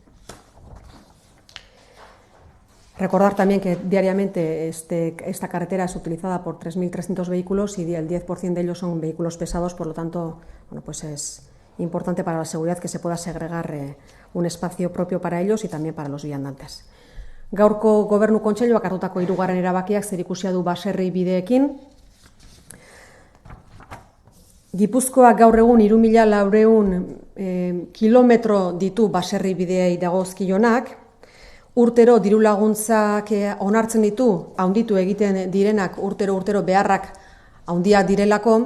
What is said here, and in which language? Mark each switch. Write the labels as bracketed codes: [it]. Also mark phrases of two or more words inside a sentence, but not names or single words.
[es] Recordar también que diariamente esta carretera es utilizada por 3.300 vehículos y el 10% de ellos son vehículos pesados, por lo tanto, bueno, pues es importante para la seguridad que se pueda segregar un espacio propio para ellos y también para los viandantes. [eu] Gaurko Gobernu Kontseiluak hartutako hirugarren erabakiak zerikusia du baserri bideekin. Gipuzkoak gaur egun 3.400 kilometro ditu baserri bideei dagozkionak. Urtero diru laguntzak onartzen ditu, handitu egiten direnak urtero beharrak handiak direlako.